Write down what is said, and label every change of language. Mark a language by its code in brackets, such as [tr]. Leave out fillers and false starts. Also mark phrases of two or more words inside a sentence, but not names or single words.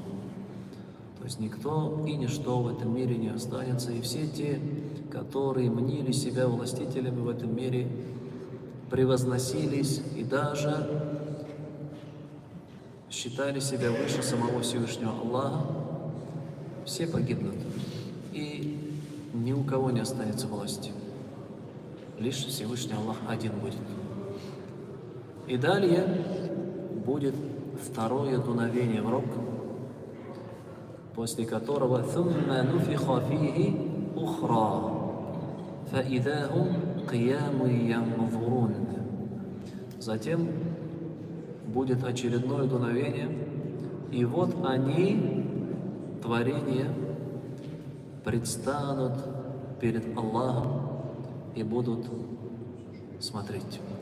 [ru] То есть никто и ничто в этом мире не останется, и все те, которые мнили себя властителями в этом мире, превозносились и даже считали себя выше самого Всевышнего Аллаха, все погибнут, и ни у кого не останется власти. Лишь Всевышний Аллах один будет. И далее будет второе дуновение в рог, после которого [ar] ثُمَّ نُفِخَ فِيهِ أُخْرَى فَإِذَا هُمْ قِيَامٌ يَنْظُرُونَ. [ru] Затем будет очередное дуновение, и вот они, творения, предстанут перед Аллахом и будут смотреть.